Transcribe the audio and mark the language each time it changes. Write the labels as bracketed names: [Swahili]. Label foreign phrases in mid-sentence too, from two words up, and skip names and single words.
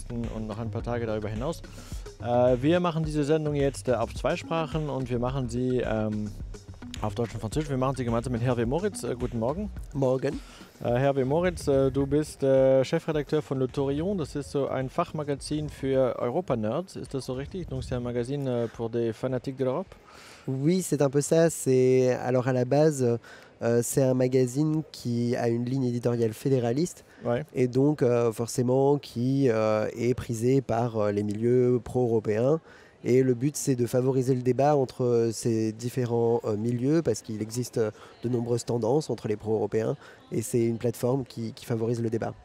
[German] und noch ein paar Tage darüber hinaus. Wir machen diese Sendung jetzt auf zwei Sprachen und wir machen sie auf Deutsch und Französisch. Wir machen sie gemeinsam mit Hervé Moritz. Guten Morgen. Morgen. Hervé Moritz, du bist Chefredakteur von Le Tourillon. Das ist so ein Fachmagazin für Europa-Nerds. Ist das so richtig? [French] Donc c'est un magazine pour des fanatiques de l'Europe? Oui, c'est un peu ça. Alors à la base, c'est un magazine qui a une ligne éditoriale fédéraliste Ouais. et donc forcément qui est prisé par les milieux pro-européens. Et le but, c'est de favoriser le débat entre ces différents milieux parce qu'il existe de nombreuses tendances entre les pro-européens et c'est une plateforme qui favorise le débat.